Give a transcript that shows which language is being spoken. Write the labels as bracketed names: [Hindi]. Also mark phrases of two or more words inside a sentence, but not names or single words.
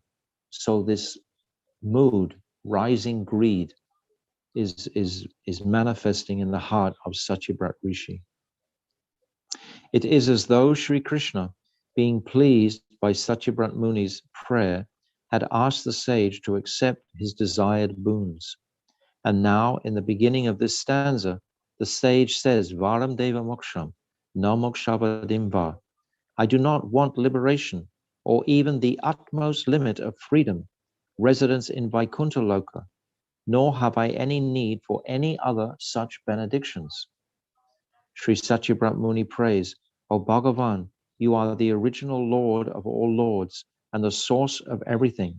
[English] So this mood, rising greed, is manifesting in the heart of Satyabrat Rishi. It is as though Sri Krishna, being pleased by Satyabrat Muni's prayer, had asked the sage to accept his desired boons. And now, in the beginning of this stanza, the sage says, [Sanskrit] Varam Deva Moksham, na mokshavadim va. [English] I do not want liberation, or even the utmost limit of freedom, residence in Vaikuntha Loka, nor have I any need for any other such benedictions. Sri Satyabrat Muni prays, O Bhagavan, you are the original Lord of all lords and the source of everything.